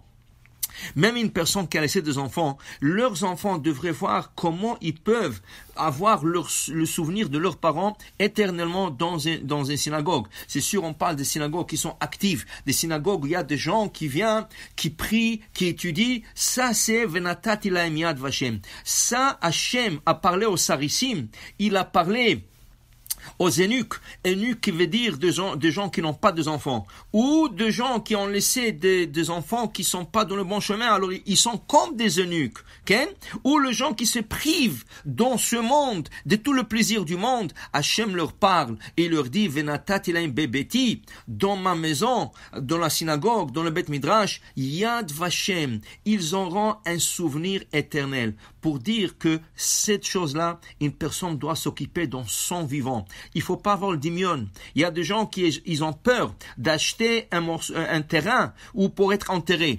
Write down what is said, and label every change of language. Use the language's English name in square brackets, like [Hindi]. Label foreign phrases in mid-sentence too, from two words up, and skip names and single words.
[French] Même une personne qui a laissé des enfants, leurs enfants devraient voir comment ils peuvent avoir le souvenir de leurs parents éternellement dans une synagogue. C'est sûr, on parle des synagogues qui sont actives, des synagogues où il y a des gens qui viennent, qui prient, qui étudient. Ça, c'est [Hebrew] ונתתי להם יד ושם. [French] Ça, Hachem a parlé aux sarissim, il a parlé aux eunuques qui veut dire des gens qui n'ont pas des enfants, ou des gens qui ont laissé des enfants qui sont pas dans le bon chemin, alors ils sont comme des eunuques, ou les gens qui se privent dans ce monde de tout le plaisir du monde. Hachem leur parle et leur dit [Hebrew] ונתתי להם בביתי, [French] dans ma maison, dans la synagogue, dans le Beth Midrash, [Hebrew] יד ושם, [French] ils auront un souvenir éternel, pour dire que cette chose-là, une personne doit s'occuper dans son vivant. Il faut pas avoir le dimion. Il y a des gens qui ils ont peur d'acheter un terrain ou pour être enterré.